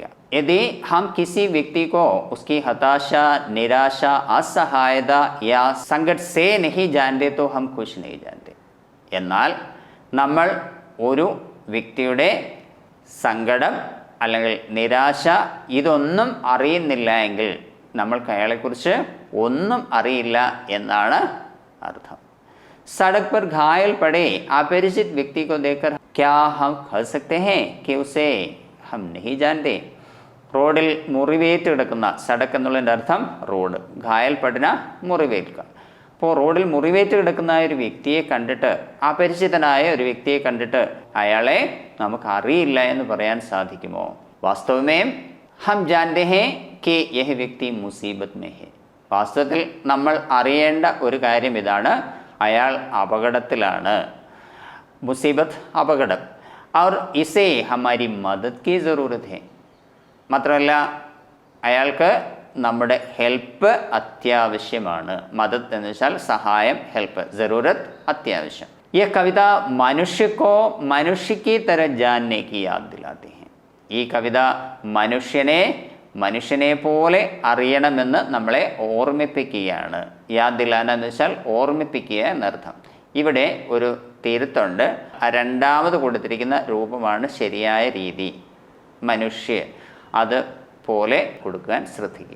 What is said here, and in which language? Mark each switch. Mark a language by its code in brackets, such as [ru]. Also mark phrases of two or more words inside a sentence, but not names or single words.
[hi] यदि हम किसी व्यक्ति को उसकी हताशा, निराशा, असहायता या संकट से नहीं जानते तो हम कुछ नहीं जानते. [ml] എന്നാൽ നമ്മൾ ഒരു വ്യക്തിയുടെ സങ്കടം അല്ലെങ്കിൽ നിരാശ ഇതൊന്നും അറിയുന്നില്ല എങ്കിൽ നമ്മൾക്ക് അയാളെക്കുറിച്ച് ഒന്നും അറിയില്ല എന്നാണ് അർത്ഥം. [hi] സड़क पर घायल पड़े अपरिचित व्यक्ति को देखकर क्या हम कह सकते हैं कि उसे हम नहीं जानते. [ml] റോഡിൽ മുറിവേറ്റ് കിടക്കുന്ന, സടക്ക് എന്നുള്ളതിൻ്റെ അർത്ഥം റോഡ്, [hi] घायल पड़ना [ml] മുറിവേൽക്കുക. അപ്പോൾ റോഡിൽ മുറിവേറ്റ് കിടക്കുന്ന ഒരു വ്യക്തിയെ കണ്ടിട്ട്, അപരിചിതനായ ഒരു വ്യക്തിയെ കണ്ടിട്ട് അയാളെ നമുക്ക് അറിയില്ല എന്ന് പറയാൻ സാധിക്കുമോ? [hi] वास्तव में हम जानते हैं कि यह व्यक्ति मुसीबत में है. [ml] വാസ്തവത്തിൽ നമ്മൾ അറിയേണ്ട ഒരു കാര്യം ഇതാണ്, അയാൾ അപകടത്തിലാണ്. മുസീബത്ത് അപകടം. [hi] और इसे हमारी मदद की ज़रूरत है. [ml] മാത്രമല്ല അയാൾക്ക് നമ്മുടെ ഹെൽപ്പ് അത്യാവശ്യമാണ്. മദത് എന്ന് വെച്ചാൽ സഹായം, ഹെൽപ്പ്. ज़रूरत അത്യാവശ്യം. [hi] ये कविता मनुष्य को मनुष्य की तरह जानने की याद दिलाती है. [ml] ഈ കവിത മനുഷ്യനെ പോലെ അറിയണമെന്ന് നമ്മളെ ഓർമ്മിപ്പിക്കുകയാണ്. [hi] याद दिलाना [ml] എന്ന് വെച്ചാൽ ഓർമ്മിപ്പിക്കുക എന്നർത്ഥം. ഇവിടെ ഒരു തിരുത്തുണ്ട്. രണ്ടാമത് കൊടുത്തിരിക്കുന്ന രൂപമാണ് ശരിയായ രീതി. മനുഷ്യ അത് പോലെ കൊടുക്കാൻ ശ്രദ്ധിക്കുക.